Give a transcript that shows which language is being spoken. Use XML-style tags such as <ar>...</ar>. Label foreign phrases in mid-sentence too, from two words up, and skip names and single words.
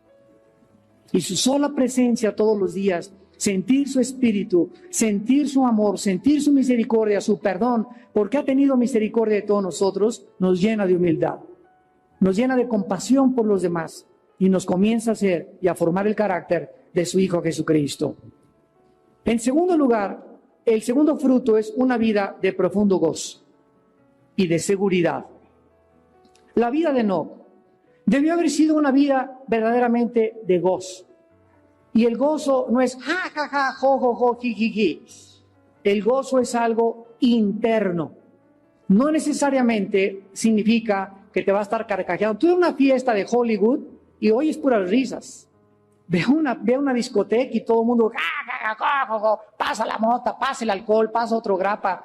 <es>Y su sola presencia todos los días, sentir su espíritu, sentir su amor, sentir su misericordia, su perdón, porque ha tenido misericordia de todos nosotros, nos llena de humildad, nos llena de compasión por los demás y nos comienza a hacer y a formar el carácter de su Hijo Jesucristo. En segundo lugar, el segundo fruto es una vida de profundo gozo y de seguridad. La vida de Enoc debió haber sido una vida verdaderamente de gozo. Y el gozo no es ja, ja, ja, jo, jo, jo, ji, ji, ji. El gozo es algo interno. No necesariamente significa que te va a estar carcajeando. Tú ves una fiesta de Hollywood y oyes puras risas. Ve una discoteca y todo el mundo, ja, ja, ja, ja, ja, pasa la mota, pasa el alcohol, pasa otro grapa.</es>